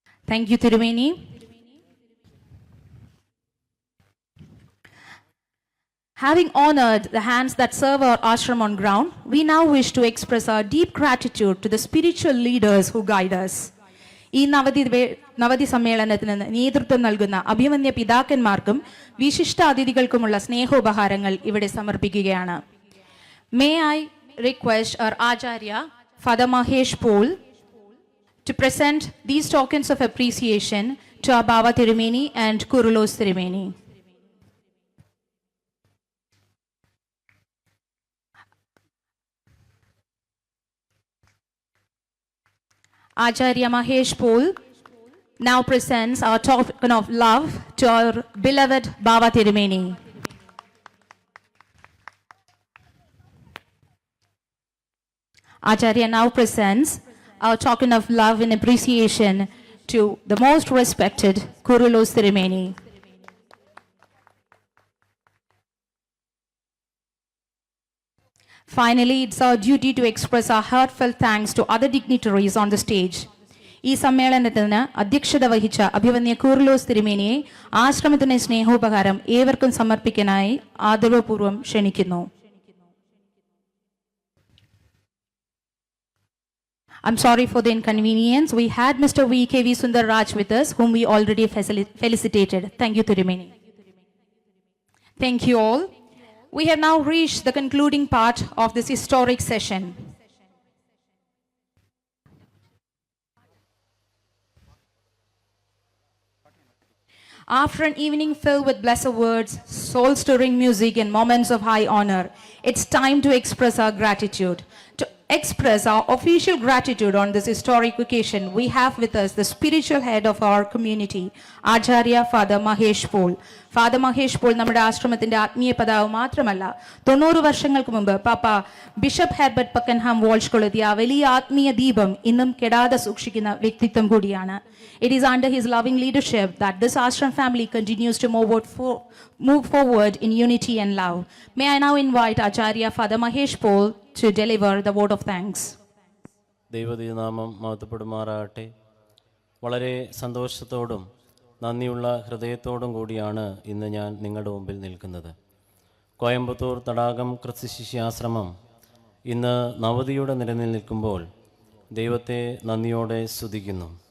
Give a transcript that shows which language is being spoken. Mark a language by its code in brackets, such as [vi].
[en] Thank you, Tirumeni. Having honored the hands that serve our ashram on ground, we now wish to express our deep gratitude to the spiritual leaders who guide us. [ml] ഈ നവതി സമ്മേളനത്തിന് നേതൃത്വം നൽകുന്ന അഭിമന്യ പിതാക്കന്മാർക്കും വിശിഷ്ട അതിഥികൾക്കുമുള്ള സ്നേഹോപഹാരങ്ങൾ ഇവിടെ സമർപ്പിക്കുകയാണ്. [en] May I request our Acharya, Father Mahesh Paul, to present these tokens of appreciation to our Baba Tirumeni and Kurulos Tirumeni. Acharya Mahesh Paul now presents our token of love to our beloved Baba Tirumeni. Acharya now presents our token of love and appreciation to the most respected Kurulos Tirumeni. Finally, it's our duty to express our heartfelt thanks to other dignitaries on the stage. [ml] ഈ സമ്മേളനത്തിന് അധ്യക്ഷത വഹിച്ച അഭിവന്യ കൂർലോസ് തിരുമേനിയെ ആശ്രമത്തിന് സ്നേഹോപഹാരം ഏവർക്കും സമർപ്പിക്കാനായി ആദരവപൂർവ്വം ക്ഷണിക്കുന്നു. [en] I'm sorry for the inconvenience. We had Mr. V.K.V. Sundar Raj with us, whom we already felicitated. Thank you, Tirumeni. Thank you all. We have now reached the concluding part of this historic session. After an evening filled with blessed words, soul-stirring music, and moments of high honor, it's time to express our gratitude. To express our official gratitude on this historic occasion, we have with us the spiritual head of our community, Acharya Father Mahesh Paul. [ml] Father Mahesh Paul നമ്മുടെ ആശ്രമത്തിന്റെ ആത്മീയ പതാവ് മാത്രമല്ല, 90 വർഷങ്ങൾക്ക് മുമ്പ് പാപ്പ bishop Herbert പക്കൻഹാം Walsh കൊളുത്തിയ വലിയ ആത്മീയ ദീപം ഇന്നും കെടാതെ സൂക്ഷിക്കുന്ന വ്യക്തിത്വം കൂടിയാണ്. [en] It is under his loving leadership that this ashram family continues to move forward in unity and love. May I now invite Acharya Father Mahesh Paul to deliver the vote of thanks. [ml] ദൈവതിനാമം മഹത്വപ്പെടുമാറാകട്ടെ. വളരെ സന്തോഷത്തോടും നന്ദിയുള്ള ഹൃദയത്തോടും കൂടിയാണ് ഇന്ന് ഞാൻ നിങ്ങളുടെ മുമ്പിൽ നിൽക്കുന്നത്. കോയമ്പത്തൂർ തടാകം ക്രിസ്തുശിഷ്യാശ്രമം ഇന്ന് നവതിയുടെ നിലനിൽ നിൽക്കുമ്പോൾ ദൈവത്തെ നന്ദിയോടെ സ്തുതിക്കുന്നു.